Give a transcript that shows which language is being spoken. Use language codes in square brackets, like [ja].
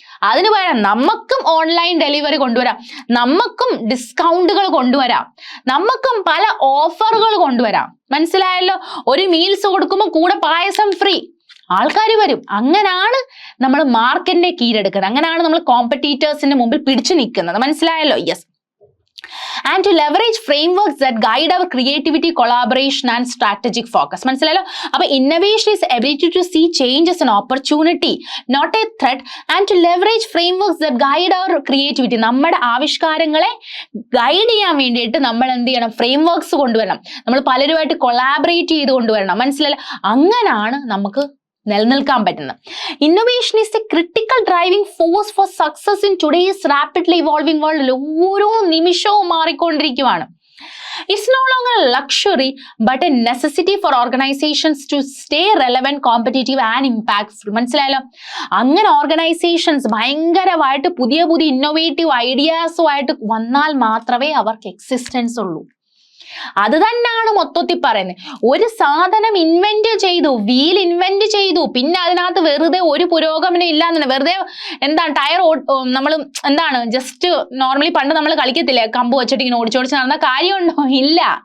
[ml] അതിന് പകരം നമുക്കും ഓൺലൈൻ ഡെലിവറി കൊണ്ടുവരാം, നമുക്കും ഡിസ്കൗണ്ടുകൾ കൊണ്ടുവരാം, നമുക്കും പല ഓഫറുകൾ കൊണ്ടുവരാം. മനസ്സിലായല്ലോ? ഒരു മീൽസ് കൊടുക്കുമ്പോൾ കൂടെ പായസം ഫ്രീ. ആൾക്കാർ വരും. അങ്ങനാണ് നമ്മൾ മാർക്കറ്റിനെ കീഴടക്കുന്നത്. അങ്ങനെയാണ് നമ്മൾ കോമ്പറ്റീറ്റേഴ്സിന്റെ മുമ്പിൽ പിടിച്ചു നിൽക്കുന്നത്. മനസ്സിലായല്ലോ? Yes. [en] And to leverage frameworks that guide our creativity, collaboration and strategic focus. [ml] മനസ്സിലായല്ലോ? [en] അപ്പൊ innovation is ability to see change as an opportunity, not a threat, and to leverage frameworks that guide our creativity. [ml] നമ്മുടെ ആവിഷ്കാരങ്ങളെ guide ചെയ്യാൻ വേണ്ടിയിട്ട് നമ്മൾ എന്ത് ചെയ്യണം? Frameworks കൊണ്ടുവരണം. നമ്മൾ പലരുമായിട്ട് കൊളാബറേറ്റ് ചെയ്ത് കൊണ്ടുവരണം. മനസ്സിലായല്ലോ? അങ്ങനാണ് നമുക്ക് നിലനിൽക്കാൻ പറ്റുന്നത്. [en] Innovation is a critical driving force for success in today's rapidly evolving വേൾഡിൽ. [ml] ഓരോ നിമിഷവും മാറിക്കൊണ്ടിരിക്കുകയാണ്. [en] It's no longer a luxury but a necessity for organizations to stay relevant, competitive and impactful. [ml] മനസ്സിലായല്ലോ? അങ്ങനെ ഓർഗനൈസേഷൻസ് ഭയങ്കരമായിട്ട് പുതിയ പുതിയ ഇന്നോവേറ്റീവ് ഐഡിയാസുമായിട്ട് വന്നാൽ മാത്രമേ അവർക്ക് എക്സിസ്റ്റൻസ് ഉള്ളൂ. അത് തന്നെയാണ് മൊത്തത്തിൽ പറയുന്നത്. ഒരു സാധനം ഇൻവെന്റ് ചെയ്തു, വീൽ ഇൻവെന്റ് ചെയ്തു, പിന്നെ അതിനകത്ത് വെറുതെ ഒരു പുരോഗമനം ഇല്ലാന്ന്, വെറുതെ എന്താണ് ടയർ നമ്മൾ എന്താണ് ജസ്റ്റ് നോർമലി പണ്ട് നമ്മൾ കളിക്കത്തില്ലേ, കമ്പ് വെച്ചിട്ട് ഇങ്ങനെ ഓടിച്ചോടിച്ച് നടന്ന കാര്യമുണ്ടോ? ഇല്ല.